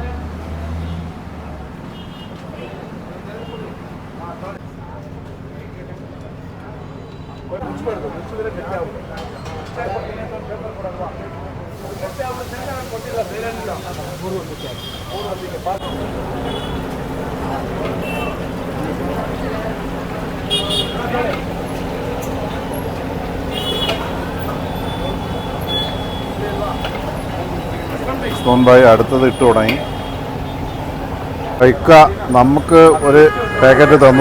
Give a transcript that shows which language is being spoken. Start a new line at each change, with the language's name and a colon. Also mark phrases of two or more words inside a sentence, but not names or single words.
Kannada: ಮುಚ್ಚಿಬಾರ್ದು, ಮುಚ್ಚಿದ್ರೆ ಗಟ್ಟಿ ಆಗುತ್ತೆ. ಪೇಪರ್ ಕೊಡಲ್ವಾ, ಗಟ್ಟಿ ಆಗುತ್ತೆ ಅಂತ ನಾನು ಕೊಟ್ಟಿಲ್ಲ, ಬೇರೆ ಏನಿಲ್ಲ. 3 ಹೊತ್ತಿಗೆ
Malayalam: ഉസ്മാൻ ഭായി അടുത്തത് ഇട്ട് തുടങ്ങി. ഇക്ക നമുക്ക് ഒരു പാക്കറ്റ് തന്നു.